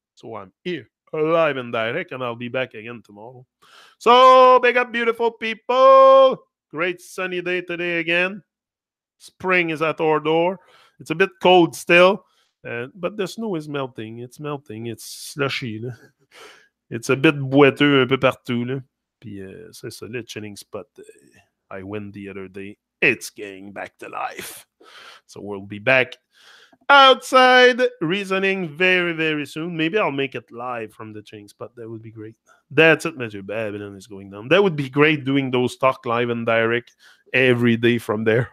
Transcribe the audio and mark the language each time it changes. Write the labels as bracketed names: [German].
[English] So I'm here, alive and direct, and I'll be back again tomorrow. So big up, beautiful people. Great sunny day today again. Spring is at our door. It's a bit cold still, but the snow is melting. It's melting. It's slushy. Là. It's a bit [French] boiteux un peu partout. [English] Là. [French] Puis c'est ça, le chilling spot. [English] I went the other day. It's getting back to life. So we'll be back outside reasoning very, very soon. Maybe I'll make it live from the chilling spot. That would be great. That's it, Mr. Babylon is going down. That would be great, doing those talk live and direct every day from there.